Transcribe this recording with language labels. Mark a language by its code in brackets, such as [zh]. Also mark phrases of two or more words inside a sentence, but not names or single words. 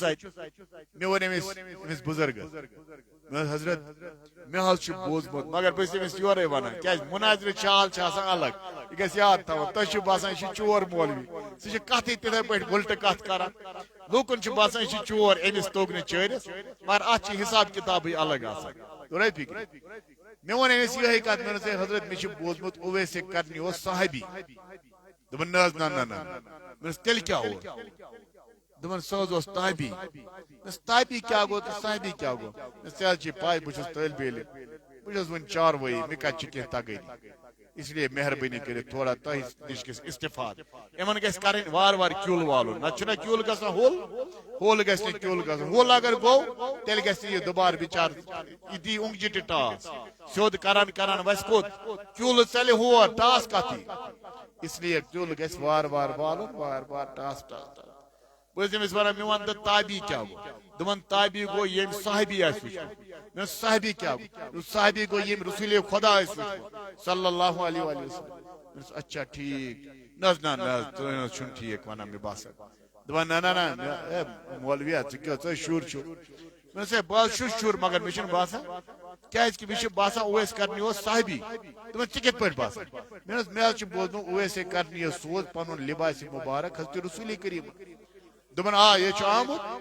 [ks] اتہِ مےٚ ووٚن أمِس بُزرگس حضرت مے حظ بوزمت مگر بہٕ چھُس أمِس یورے ونان کیازِ مناظر چال چھِ آسان الگ یہ گژھِ یاد تھاوُن تۄہہِ چھُ باسان یہِ چھُ چور مولوی سُہ چھُ کتھٕے تِتھے پٲٹھۍ وُلٹہٕ کتھ کران لوٗکن چھُ باسان یہِ چھُ چور أمِس توٚگ نہٕ چٲرِس مگر اتھ چھُ حساب کتابٕے الگ آسان توٚرے فکرِ مےٚ ووٚن أمِس یِہے کتھ مےٚ دوٚپُس ہے حضرت مےٚ چھُ بوزمُت اویس کرنی اوس صحابی دوٚپُن نہ حظ نہ نہ نہ مےٚ دوٚپُس تیٚلہِ کیٛاہ اوس دپان سہ حظ اوس تابی تابی کیا گو تو صحابی کیا گو ژےٚ حظ چھے پاے بہٕ چھُس طٲلبِ علم بہٕ چھُس وۄنۍ چاروٲیی مےٚ کتہِ چھِ کینٛہہ تگٲنی [ur] اس لیے [ks] مہربانی کٔرِتھ تھوڑا تۄہہِ نِش گژھِ استفاد یِمن گژھِ کرٕنۍ وارٕ وارٕ کیُل والُن نتہٕ چھُنہ کیُل گژھان ہوٚل گژھِ نہٕ کیُل گژھُن ہوٚل اگر گوٚو تیٚلہِ گژھِ نہٕ یہِ دُبارٕ بِچارٕ یہِ دی اوٚنگجہِ ٹاس سیوٚد کران کران وسہِ کوٚت کیُل ژلہِ ہور ٹاس کتھ یی [ur] اس لیے [ks] کیُل گژھِ وارٕ وارٕ والُن وارٕ وارٕ ٹاس ٹاس بہٕ أمِس ونان مےٚ ون تہٕ تابی کیٛاہ گوٚو دپان تابی گوٚو ییٚمۍ صحابی آسہِ وٕچھمُت مےٚ دوٚپ صحابی کیٛاہ گوٚو صحابی گوٚو ییٚمۍ رسوٗلِ خۄدا آسہِ وٕچھمُت [ar] صلی اللہ علیہ وسلم [ks] مےٚ دوٚپُس اچھا ٹھیٖک نہ حظ نہ نہ حظ تُہۍ نہ حظ چھُنہٕ ٹھیٖک ونان مےٚ باسان دپان نہ نہ نہ ہے مولویا ژٕ کیٛاہ ژٕ شُر چھُکھ مےٚ دوٚپُس ہے بہٕ حظ چھُس شُر مگر مےٚ چھُنہٕ باسان کیٛازِ کہِ مےٚ چھُ باسان اویس کرنی اوس صحابی دپان ژےٚ کِتھ پٲٹھۍ باسان مےٚ حظ چھُ بوزمُت اویس کرنی یس سوز پنُن لباسِ مُبارک حضرت رسوٗلِ کریٖم دپان آ یہ آمت